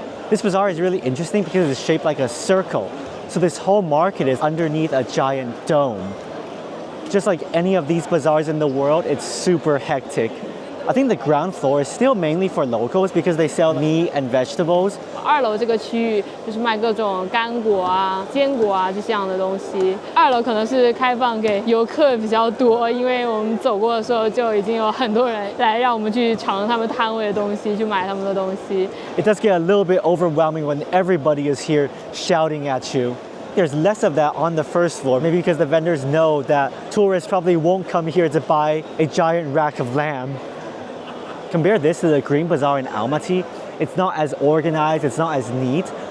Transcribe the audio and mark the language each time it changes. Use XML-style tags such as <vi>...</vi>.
<en>This bazaar is really interesting because it's shaped like a circle. So this whole market is underneath a giant dome. Just like any of these bazaars in the world, it's super hectic. I think the ground floor is still mainly for locals because they sell meat and vegetables.</en> <zh>2楼这个区域就是卖各种干果啊、坚果啊这样的东西。 2楼可能是开放给游客比较多，因为我们走过的时候就已经有很多人来让我们去尝他们摊位的东西，去买他们的东西。</zh> <en>It does get a little bit overwhelming when everybody is here shouting at you. There's less of that on the first floor, maybe because the vendors know that tourists probably won't come here to buy a giant rack of lamb. Compare this to the Green Bazaar in Almaty. It's not as organized, it's not as neat.</en>